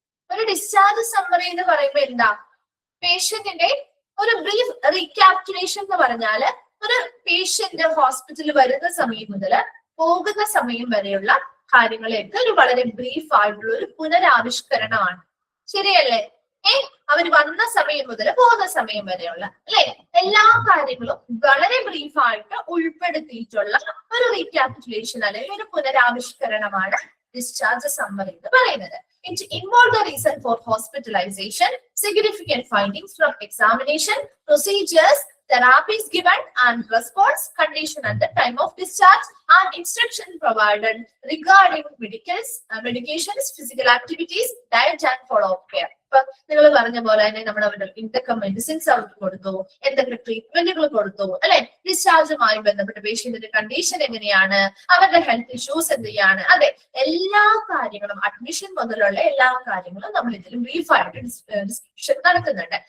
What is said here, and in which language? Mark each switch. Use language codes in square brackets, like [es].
[ml] ഒരു discharge summary എന്ന് പറയുമ്പോൾ എന്താ? പേഷ്യന്റിന്റെ ഒരു ബ്രീഫ് റീക്യാപ്റ്റുലേഷൻ എന്ന് പറഞ്ഞാല് ഒരു പേഷ്യന്റ് ഹോസ്പിറ്റലിൽ വരുന്ന സമയം മുതൽ പോകുന്ന സമയം വരെയുള്ള കാര്യങ്ങളെയൊക്കെ ഒരു വളരെ ബ്രീഫ് ആയിട്ടുള്ള ഒരു പുനരാവിഷ്കരണമാണ്. ശരിയല്ലേ? അവർ വന്ന സമയം മുതൽ പോകുന്ന സമയം വരെയുള്ള അല്ലെ എല്ലാ കാര്യങ്ങളും വളരെ ബ്രീഫായിട്ട് ഉൾപ്പെടുത്തിയിട്ടുള്ള ഒരു റീക്യാപ്റ്റുലേഷൻ അല്ലെങ്കിൽ ഒരു പുനരാവിഷ്കരണമാണ് discharge summary എന്ന് പറയുന്നത്. [en] It involves the reason for hospitalization, significant findings from examination, procedures, therapies given and response, condition at the time of discharge, and instruction provided regarding medications, physical activities, diet and follow-up care. [ml] ഇപ്പൊ നിങ്ങൾ പറഞ്ഞ പോലെ തന്നെ നമ്മൾ അവരുടെ എന്തൊക്കെ medicines അവർക്ക് കൊടുത്തു, എന്തൊക്കെ ട്രീറ്റ്മെന്റുകൾ കൊടുത്തു അല്ലെ, ഡിസ്ചാർജുമായി ബന്ധപ്പെട്ട പേഷ്യന്റിന്റെ കണ്ടീഷൻ എങ്ങനെയാണ്, അവരുടെ ഹെൽത്ത് ഇഷ്യൂസ് എന്തൊക്കെയാണ്, അതെ എല്ലാ കാര്യങ്ങളും അഡ്മിഷൻ മുതലുള്ള എല്ലാ കാര്യങ്ങളും നമ്മൾ ഇതിൽ ബ്രീഫായിട്ട് ഡിസ്ക്രിപ്ഷൻ നടക്കുന്നുണ്ട്.